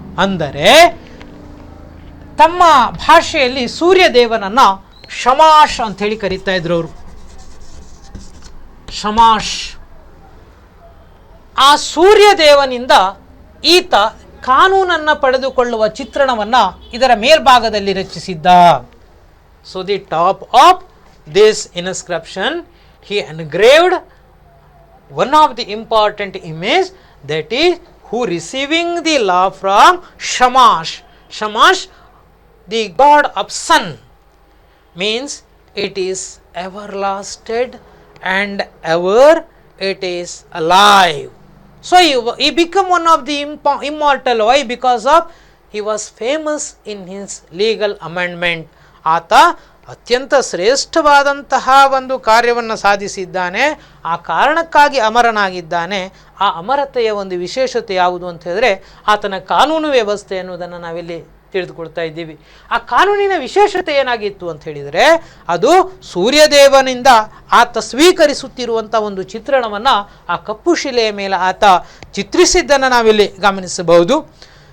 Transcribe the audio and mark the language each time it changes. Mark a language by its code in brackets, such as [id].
[kn] ಅಂದರೆ ತಮ್ಮ ಭಾಷೆಯಲ್ಲಿ ಸೂರ್ಯದೇವನನ್ನು ಶಮಾಶ್ ಅಂಥೇಳಿ ಕರೀತಾ ಇದ್ರು ಅವರು. ಶಮಾಶ್. ಆ ಸೂರ್ಯದೇವನಿಂದ ಈತ ಕಾನೂನನ್ನು ಪಡೆದುಕೊಳ್ಳುವ ಚಿತ್ರಣವನ್ನು ಇದರ ಮೇಲ್ಭಾಗದಲ್ಲಿ ರಚಿಸಿದ್ದ. [en] So the top of this inscription he engraved one of the important image, that is who receiving the law from Shamash. Shamash, the god of sun, means it is everlasting and ever it is alive. So he became one of the immortal. Why? Because of he was famous in his legal amendment. [kn] ಆತ ಅತ್ಯಂತ ಶ್ರೇಷ್ಠವಾದಂತಹ ಒಂದು ಕಾರ್ಯವನ್ನು ಸಾಧಿಸಿದ್ದಾನೆ. ಆ ಕಾರಣಕ್ಕಾಗಿ ಅಮರನಾಗಿದ್ದಾನೆ. ಆ ಅಮರತೆಯ ಒಂದು ವಿಶೇಷತೆ ಯಾವುದು ಅಂತ ಹೇಳಿದ್ರೆ ಆತನ ಕಾನೂನು ವ್ಯವಸ್ಥೆ ಅನ್ನೋದನ್ನು ನಾವಿಲ್ಲಿ ತಿಳಿದುಕೊಳ್ತಾ ಇದ್ದೀವಿ. ಆ ಕಾನೂನಿನ ವಿಶೇಷತೆ ಏನಾಗಿತ್ತು ಅಂತ ಹೇಳಿದರೆ ಅದು ಸೂರ್ಯದೇವನಿಂದ ಆತ ಸ್ವೀಕರಿಸುತ್ತಿರುವಂಥ ಒಂದು ಚಿತ್ರಣವನ್ನು ಆ ಕಪ್ಪು ಶಿಲೆಯ ಮೇಲೆ ಆತ ಚಿತ್ರಿಸಿದ್ದನ್ನು ನಾವಿಲ್ಲಿ ಗಮನಿಸಬಹುದು.